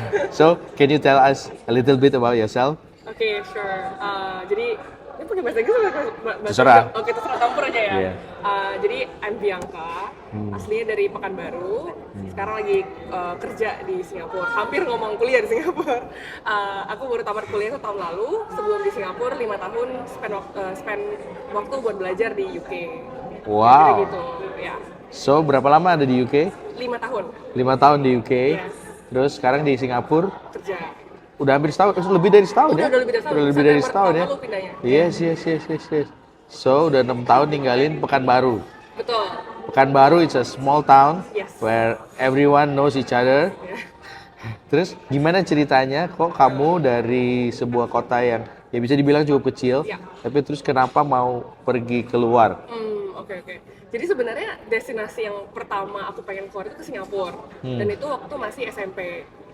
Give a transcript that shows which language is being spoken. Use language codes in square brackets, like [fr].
[en] So, can you tell us a little bit about yourself? Oke, sure. [id] Jadi ini pakai bahasa Inggris atau bahasa Terserah. Indo? Oke, terserah campur aja ya. Iya. Jadi [en] I'm Bianca, [id] aslinya dari Pekanbaru. Sekarang lagi kerja di Singapura. Hampir ngomong kuliah di Singapura. Aku baru tamat kuliah 1 tahun lalu. Sebelum di Singapura 5 tahun [en] spend [id] waktu buat belajar di UK. Jadi [en] Wow. [id] gitu, ya. So, berapa lama ada di UK? 5 tahun 5 tahun di UK. [en] Yes. [id] Terus sekarang di Singapura. kerja. Udah hampir setahun, lebih dari setahun ya? Udah lebih dari setahun. Udah lebih dari September setahun ya? tahun lalu pindahnya. [en] Yes. [id] So, udah 6 tahun tinggalin Pekanbaru. Betul. [en] Pekanbaru it's a small town Yes. where everyone knows each other. [id] Ya. Terus gimana ceritanya kok kamu dari sebuah kota yang ya bisa dibilang cukup kecil, Ya. tapi terus kenapa mau pergi keluar? Oke. Jadi sebenarnya destinasi yang pertama aku pengen keluar itu ke Singapura, dan itu waktu masih SMP.